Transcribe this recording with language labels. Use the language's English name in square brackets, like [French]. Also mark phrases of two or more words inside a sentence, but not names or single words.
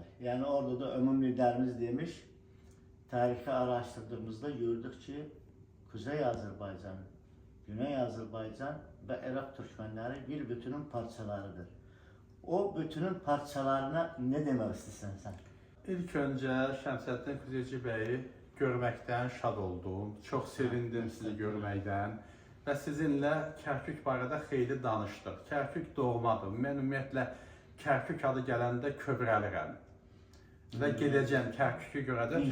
[Turkish] Yani orada da Ömür liderimiz demiş, tarihi araştırdığımızda gördük ki Kuzey Azerbaycan, Güney Azerbaycan ve Irak Türkmenleri bir bütünün parçalarıdır. O bütünün parçalarına ne demek istersen sen? [Azerbaijani] İlk önce Şəmsəddin Kuzeyci bəyi görməkdən şad oldum. Çox sevindim sizi görməkdən və sizinlə Kərkük barədə xeyli danışdıq. Kərkük doğmadır. Mən ümumiyyətlə Kərkük adı gələndə kövrəlirəm və gedəcəm Kərkükü görəcəm.